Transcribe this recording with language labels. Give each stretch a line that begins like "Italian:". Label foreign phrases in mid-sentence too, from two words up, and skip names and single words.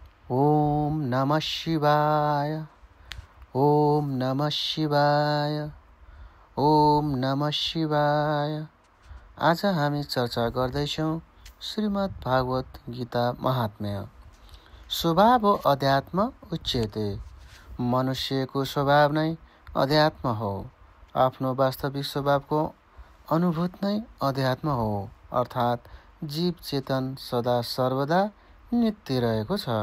Sanskrit: ओम नमः शिवाय। ओम नमः शिवाय। ओम नमः शिवाय।
Nepali: आज हामी चर्चा गर्दैछौँ श्रीमद् भागवत गीता महात्म्य।
Sanskrit: स्वभाव अध्यात्म उच्यते।
Nepali: मनुष्यको स्वभाव नै अध्यात्म हो। आफ्नो वास्तविक स्वभावको अनुभूत नै अध्यात्म हो, अर्थात् जीव चेतन सदा सर्वदा नित्य रहेको छ।